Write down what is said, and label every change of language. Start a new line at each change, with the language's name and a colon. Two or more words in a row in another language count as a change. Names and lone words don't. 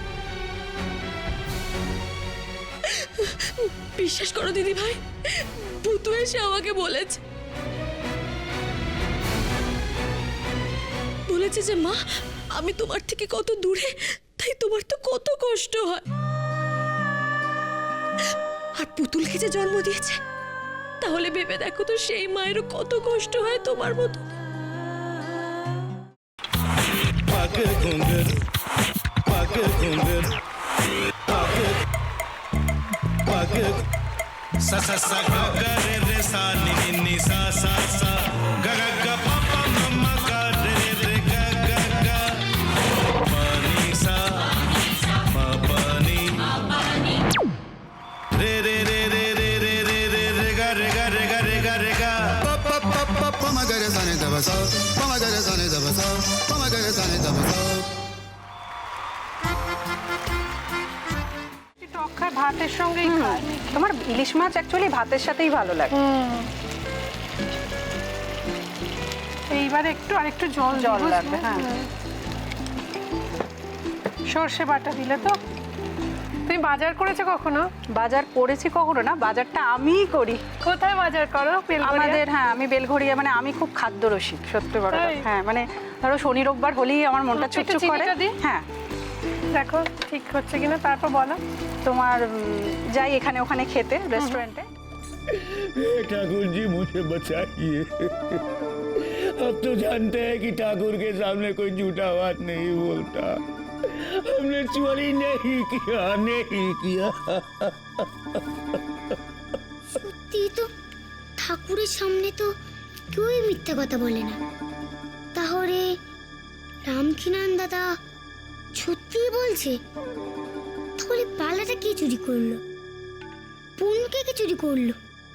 Bangla: বিশ্বাস করো দিদি ভাই, ভূতু এসে আমাকে বলেছে যে মা, আমি তোমার থেকে কত দূরে, তাই তোমার তো কত কষ্ট হয়। আর পুতুলকে যে জন্ম দিয়েছে, তাহলে ভেবে দেখো তো সেই মায়েরও কত কষ্ট হয় তোমার মতো। पग घुंघर पग घुंघर पग पग सा सा सा ग ग रे रे सा नि नि नि सा सा सा ग ग ग प प म म ग रे रे ग ग ग प नि सा म प नि रे रे रे रे रे रे रे रे रे ग रे ग रे ग रे ग रे ग प प प प प म ग रे सा नि द ब सा प म ग रे सा नि द ब सा प म ग रे सा नि द ब सा। টক খায় ভাতের সঙ্গেই খায়। তোমার ইলিশ মাছ অ্যাকচুয়ালি ভাতের সাথেই ভালো লাগে। এইবার একটু আরেকটু জল লাগবে। হ্যাঁ, সর্ষে বাটা দিলে তো। তুমি বাজার করেছো কখনো? বাজার করেছি কখনো না, বাজারটা আমিই করি। কোথায় বাজার করো? আমাদের, হ্যাঁ, আমি বেলঘড়িয়া, মানে আমি খুব খাদ্য রসিক, সত্যি বড়। হ্যাঁ, মানে ধরো শনি রোববার হলেই আমার মনটা চুপচুপ করে। হ্যাঁ, দেখো ঠিক হচ্ছে কিনা, তারপর বলো। তোমার যাই এখানে ওখানে খেতে, रेस्टोरेंटे।
Hindi: ठाकुर जी मुझे बचाइए। अब तो जानते हैं कि ठाकुर के सामने कोई झूठा बात नहीं बोलता। हमने चोरी नहीं किया, नहीं किया।
Bangla: সত্যি তো, ঠাকুরের সামনে তো কেউই মিথ্যা কথা বলে না। তাহলে রামকিনান দাদা সত্যিই বলছে? তাহলে পালাটা কে চুরি করলো? পুনকে কে চুরি করলো?